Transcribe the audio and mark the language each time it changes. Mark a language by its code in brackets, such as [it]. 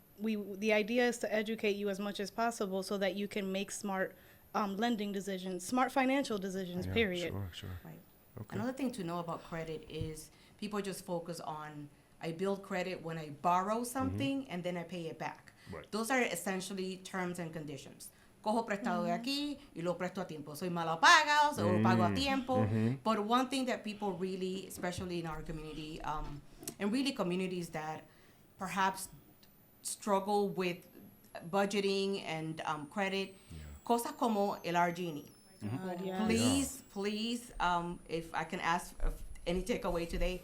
[en] The idea is to educate you as much as possible so that you can make smart lending decisions, smart financial decisions, Yeah, period. Sure, sure. Right. Okay. Another thing to know about credit is people just focus on, I build credit when I borrow something and then I pay it back. Right. Those are essentially terms and conditions. [es] cojo prestado de aquí y lo presto a tiempo. Soy mala paga, o lo pago a tiempo. [en] But one thing that people really, especially in our community, and really communities that perhaps struggle with budgeting and credit, [es] cosas como el RG&E. [en] Yes. Please, if I can ask any takeaway today,